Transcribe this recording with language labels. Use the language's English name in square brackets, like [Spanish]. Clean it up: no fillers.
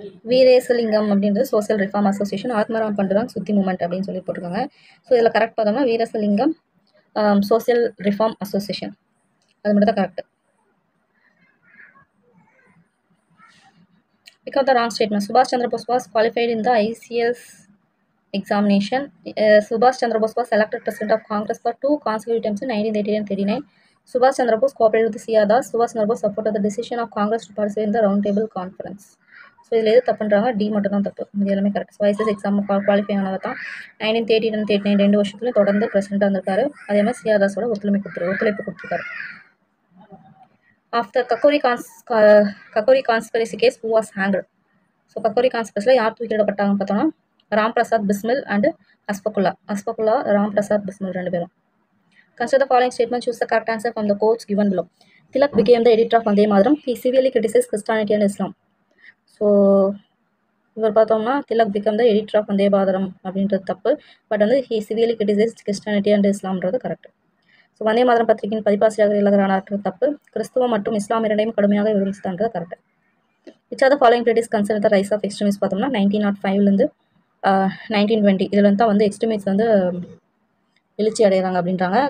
[Tamil] வீரேசலிங்கம் அப்படின்றது social reform association. Atmaram பண்டுராங் சுத்தி moment அப்படின்னு சொல்லி போட்டிருக்காங்க. ஸோ இதில் கரெக்ட் பார்த்தோம்னா வீரேசலிங்கம் சோசியல் ரிஃபார்ம் அசோசியேஷன், அது மட்டும் தான் correct. [English] Because the wrong statement. Subhash Chandra Bose was qualified in the ICS examination. Subhash Chandra Bose was elected president of Congress for 2 consecutive terms in 1938 and 39. Subhash Chandra Bose cooperated with C.R. Das. Subhash Chandra Bose supported the decision of Congress to participate in the round table conference. [Tamil] So இதில் எது தப்புன்றாங்க, D மட்டும் தான் தப்பு, இது எல்லாமே correct. So ICS exam qualify ஆனவர் தான் 1938 and 39 2 வருஷத்துலையும் தொடர்ந்து பிரசிடென்ட்டாக இருந்திருக்காரு. அதே மாதிரி C.R. தாஸோட ஒத்துழைப்பு கொடுத்துருக்காரு. [English] After Kakori conspiracy case, who was hanged? [Tamil] So Kakori கான்ஸ்பிரஸில் யார் தூக்கிலிடப்பட்டாங்கன்னு பார்த்தோம்னா ராம் பிரசாத் பிஸ்மில் அண்ட் அஸ்பகுல்லா ராம் பிரசாத் பிஸ்மில் 2 பேரும். [English] Consider the following statement. Choose the correct answer from the quotes given below. Tilak became the editor of Vande Mataram. He severely criticized Christianity and Islam. So [Tamil] இவர் பார்த்தோம்னா [English] Tilak became the editor of Vande Mataram [Tamil] அப்படின்றது தப்பு. But வந்து [English] he severely criticized Christianity and இஸ்லாம்ன்றது [Tamil] correct. So Vande Mataram பத்திரிகையின் பதிப்பாசிரியர் இலகரானாற்றது தப்பு. கிறிஸ்துவம் மற்றும் இஸ்லாம் இரண்டையும் கடுமையாக விமர்சித்தான்றது correct. [English] which are the following British concern the rise of extremist பார்த்தோம்னா [Tamil] 1905லேருந்து 1920 இதில் வந்து வந்து எக்ஸ்ட்ரீமிஸ்ட் வந்து எழுச்சி அடைகிறாங்க அப்படின்றாங்க.